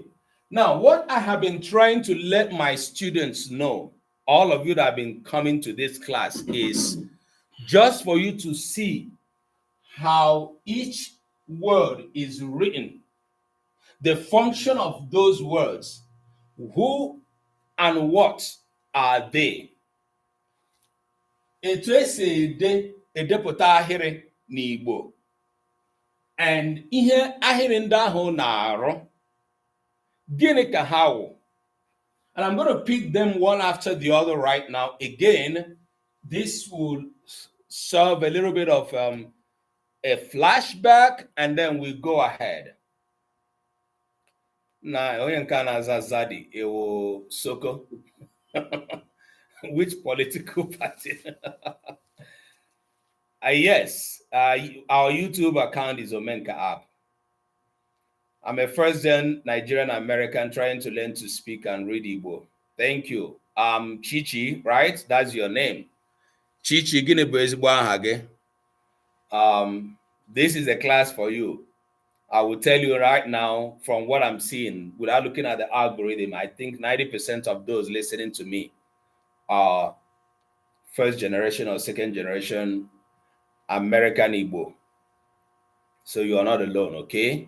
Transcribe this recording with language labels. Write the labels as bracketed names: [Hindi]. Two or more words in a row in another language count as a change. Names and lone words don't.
[English] Now, what I have been trying to let my students know, all of you that have been coming to this class, is just for you to see how each word is written, the function of those words, who and what are they. [Igbo] Etu esi edepụta ahịrị n'Igbo, and ihe ahịrị ndị ahụ na-arụ, gịnị ka ha wụ? [English] And I'm going to pick them one after the other right now. Again, this will serve a little bit of a flashback, and then we go ahead. [Igbo] Na onye nke na-aza Zadi ewo Soko. [English] Which political party? Yes, our YouTube account is Omenka app. I'm a first-gen Nigerian American trying to learn to speak and read Igbo. Thank you. Chichi, right? That's your name. [Igbo] Chichi, gini bụ ezigbo aha gị? [English] This is a class for you. I will tell you right now, from what I'm seeing, without looking at the algorithm, I think 90% of those listening to me are first generation or second generation American Igbo. So you are not alone, okay?